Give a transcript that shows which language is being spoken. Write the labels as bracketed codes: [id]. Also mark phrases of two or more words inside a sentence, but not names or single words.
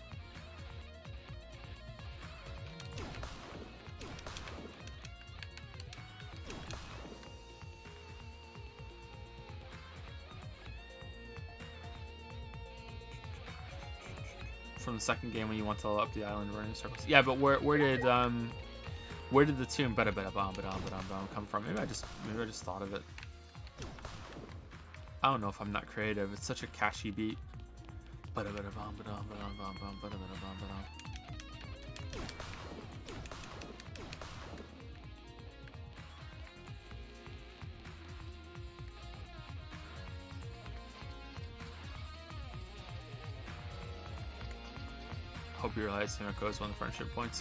[en] From the second game when you want to up the island running circles. Yeah, but where did the tune bada bada bomb come from? Maybe I just thought of it. I don't know if I'm not creative. It's such a catchy beat. Bada bada bomb bada bada bomb bomb bada bada bomb bada. Hope you realize Himiko is one of the friendship points.